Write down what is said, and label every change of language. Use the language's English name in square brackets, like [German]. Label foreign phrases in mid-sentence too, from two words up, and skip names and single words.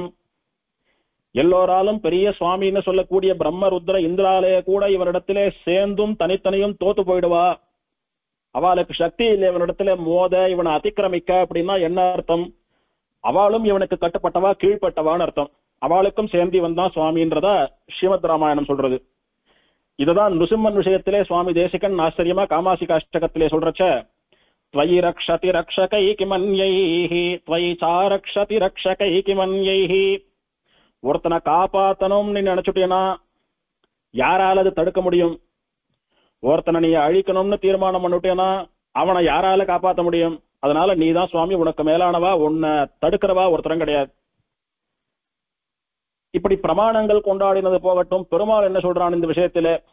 [Tamil] எல்லோராலும் பெரிய சுவாமின்னு சொல்லக்கூடிய பிரம்ம ருத்ர இந்திராலய கூட இவனிடத்திலே சேர்ந்தும் தனித்தனியும் தோத்து போயிடுவா, அவளுக்கு சக்தி இல்லை இவனிடத்துல மோத, இவனை அதிக்கிரமிக்க. அப்படின்னா என்ன அர்த்தம்? அவளும் இவனுக்கு கட்டுப்பட்டவா, கீழ்பட்டவான்னு அர்த்தம். அவளுக்கும் சேர்ந்து வந்தான் சுவாமின்றத ஸ்ரீமத் ராமாயணம் சொல்றது. இதுதான் நிருசிம்மன் விஷயத்திலே சுவாமி தேசிகன் ஆச்சரியமா காமாசிக அஷ்டகத்திலே சொல்றச்ச, [Sanskrit] त्वयि रक्षति रक्षकैकिमन्यैः त्वयि चारक्षति रक्षकैकिमन्यैः. [Tamil] ஒருத்தனை காப்பாத்தணும் நீ நினைச்சுட்டேனா யாரால அது தடுக்க முடியும்? ஒருத்தனை நீ அழிக்கணும்னு தீர்மானம் பண்ணிட்டேனா அவனை யாரால காப்பாற்ற முடியும்? அதனால நீதான் சுவாமி, உனக்கு மேலானவா, உன்னை தடுக்கிறவா ஒருத்தரும் கிடையாது. இப்படி பிரமாணங்கள் கொண்டாடினது போகட்டும், பெருமாள் என்ன சொல்றான் இந்த விஷயத்திலே?